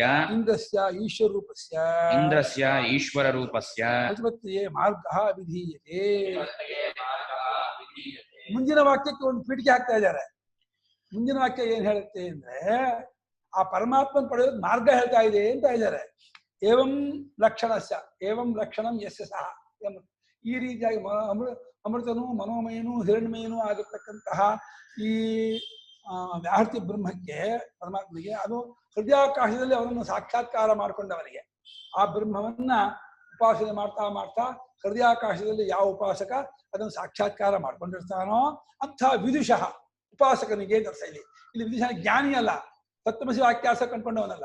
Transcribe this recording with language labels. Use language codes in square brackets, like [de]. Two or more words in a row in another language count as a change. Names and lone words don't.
[sa] ಇಂದ್ರಸ್ಯ ಈಶ್ವರೂಪಸ್ಯ ಪ್ರತಿಪತ್ತಿಯೇ ಮಾರ್ಗಃ ವಿಧೀಯತೆ. [kn] ಮುಂದಿನ ವಾಕ್ಯಕ್ಕೆ ಒಂದು ಪೀಠಿಕೆ ಹಾಕ್ತಾ ಇದ್ದಾರೆ. ಮುಂದಿನ ವಾಕ್ಯ ಏನ್ ಹೇಳುತ್ತೆ ಅಂದ್ರೆ, ಆ ಪರಮಾತ್ಮನ ಪಡೆಯೋದು ಮಾರ್ಗ ಹೇಳ್ತಾ ಇದೆ ಅಂತ ಇದ್ದಾರೆ. [sa] ಏವಂ ಲಕ್ಷಣಸ್ಯ, ಏವಂ ಲಕ್ಷಣಂ ಯಸ್ಯ ಸಹ. [kn] ಈ ರೀತಿಯಾಗಿ ಅಮೃತನು ಮನೋಮಯನು ಹಿರಣ್ಮಯನೂ ಆಗಿರ್ತಕ್ಕಂತಹ ಈ ವ್ಯಾಹೃತಿ ಬ್ರಹ್ಮಕ್ಕೆ, ಪರಮಾತ್ಮಗೆ, ಅದು ಹೃದಯಾಕಾಶದಲ್ಲಿ ಅವನನ್ನು ಸಾಕ್ಷಾತ್ಕಾರ ಮಾಡಿಕೊಂಡವನಿಗೆ. ಆ ಬ್ರಹ್ಮವನ್ನ ಉಪಾಸನೆ ಮಾಡ್ತಾ ಮಾಡ್ತಾ ಹೃದಯಾಕಾಶದಲ್ಲಿ ಯಾವ ಉಪಾಸಕ ಅದನ್ನು ಸಾಕ್ಷಾತ್ಕಾರ ಮಾಡ್ಕೊಂಡಿರ್ತಾನೋ ಅಂಥ ವಿದುಷಃ ಉಪಾಸಕನಿಗೆ ಅಂತ ಇಲ್ಲಿ ವಿದುಷಃ ಜ್ಞಾನಿ ಅಲ್ಲ, ತತ್ವಮಸಿ ವಾಕ್ಯಾಸ ಕಂಡ್ಕೊಂಡವನಲ್ಲ.